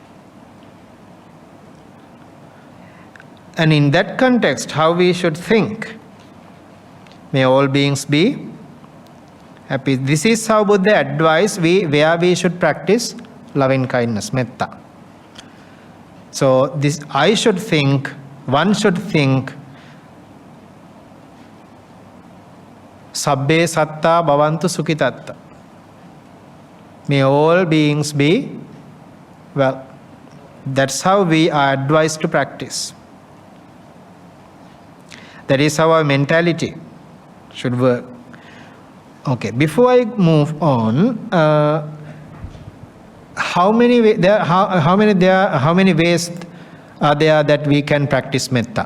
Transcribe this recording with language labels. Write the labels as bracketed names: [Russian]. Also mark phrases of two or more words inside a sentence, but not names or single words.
[English] And in that context, how we should think? May all beings be happy. This is how Buddha advised where we should practice loving kindness, metta. So this one should think, [Pali] sabbe satta bhavantu sukhitatta. [English] May all beings be well. That's how we are advised to practice. That is how our mentality should work. Okay, before I move on, how many ways are there that we can practice metta?